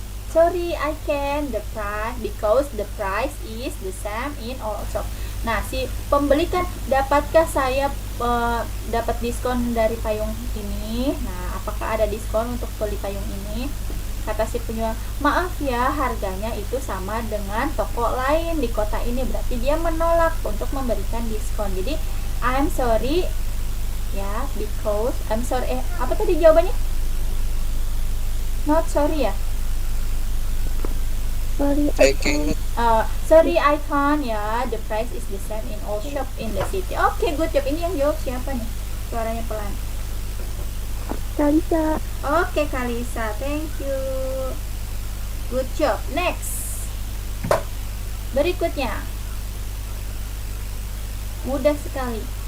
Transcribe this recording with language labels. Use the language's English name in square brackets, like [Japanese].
[English] sorry I can the price because the price is the same in all shop. [Indonesian] Nah, si pembeli kan, dapatkah saya dapat diskon dari payung ini? Nah, apakah ada diskon untuk beli payung ini? Kata si penjual, maaf ya, harganya itu sama dengan toko lain di kota ini. Berarti dia menolak untuk memberikan diskon. Jadi [English] I'm sorry ya, because I'm sorry. [Indonesian] Apa tadi jawabannya? [English] Not sorry [Indonesian] ya? [English] Sorry, I can Sorry I can't ya, the price is the same in all shop in the city. Oke, good job. [Indonesian] Ini yang jawab siapa nih? Suaranya pelan. Kalisa. [English] Oke, Kalisa, thank you. Good job. Next. [Indonesian] Berikutnya. Mudah sekali.